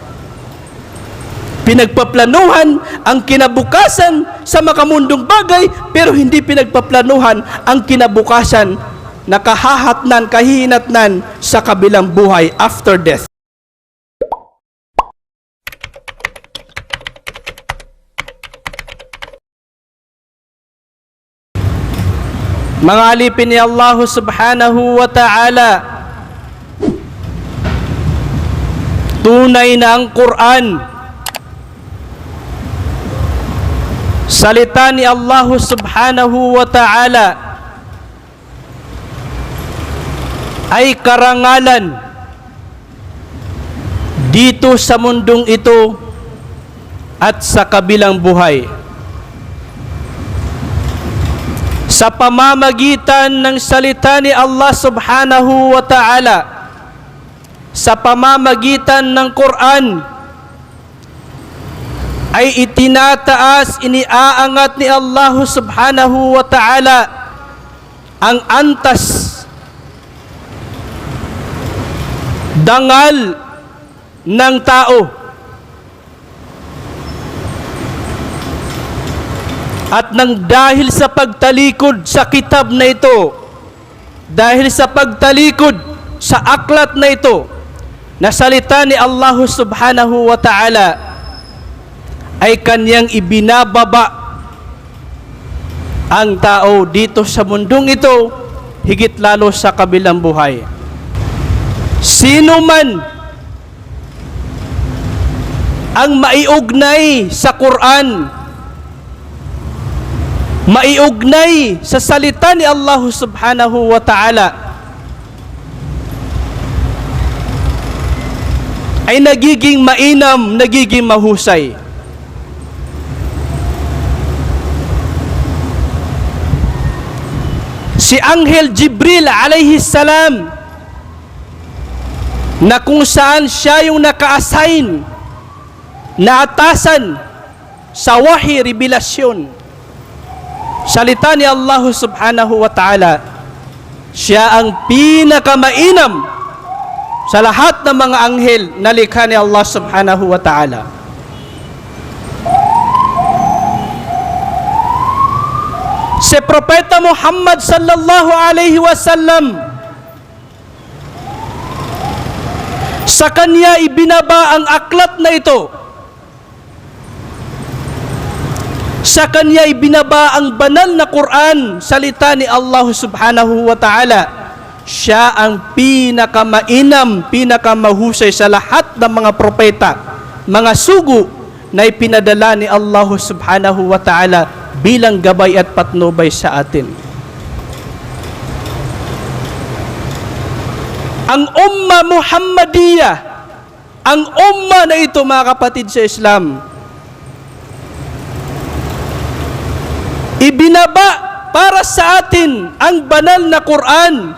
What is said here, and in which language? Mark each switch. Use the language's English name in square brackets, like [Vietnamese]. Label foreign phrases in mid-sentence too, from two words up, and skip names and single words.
[Filipino] Pinagpaplanuhan ang kinabukasan sa makamundong bagay, pero hindi pinagpaplanuhan ang kinabukasan na kahahatnan, kahihinatnan sa kabilang buhay [English] after death. [Filipino] Mga alipin ni Allah [Arabic] سبحانه وتعالى, [Filipino] tunay na ang Quran, salita ni Allah [Arabic] سبحانه وتعالى, [Filipino] ay karangalan dito sa mundong ito at sa kabilang buhay. Sa pamamagitan ng salita ni Allah [Arabic] سبحانه وتعالى, [Filipino] sa pamamagitan ng Quran, ay itinataas, iniaangat ni Allah [Arabic] سبحانه وتعالى [Filipino] ang antas, dangal ng tao. At nang dahil sa pagtalikod sa kitab na ito, dahil sa pagtalikod sa aklat na ito, na salita ni Allah [Arabic] سبحانه وتعالى, [Filipino] ay kanyang ibinababa ang tao dito sa mundong ito, higit lalo sa kabilang buhay. Sino man ang maiugnay sa Quran, maiugnay sa salita ni Allah [Arabic] سبحانه وتعالى, [Filipino] ay nagiging mainam, nagiging mahusay. Si Anghel Jibril [Arabic] عليه السلام, [Filipino] na kung saan siya yung naka-assign na atasan sa wahi, revelasyon, salita ni Allah [Arabic] سبحانه وتعالى, [Filipino] siya ang pinakamainam sa lahat ng mga anghel na likha ni Allah [Arabic] سبحانه وتعالى. [Filipino] Si Propeta Muhammad [Arabic] صلى الله عليه وسلم, [Filipino] sa kanya ibinaba ang aklat na ito, sa kanya ibinaba ang banal na Quran, salita ni Allah [Arabic] سبحانه وتعالى. [Filipino] Siya ang pinakamainam, pinakamahusay sa lahat ng mga propeta, mga sugo na ipinadala ni Allah [Arabic] سبحانه وتعالى [Filipino] bilang gabay at patnubay sa atin. Ang [Arabic] أمة محمدية, [Filipino] ang Ummah na ito, mga kapatid sa Islam, ibinaba para sa atin ang banal na Quran.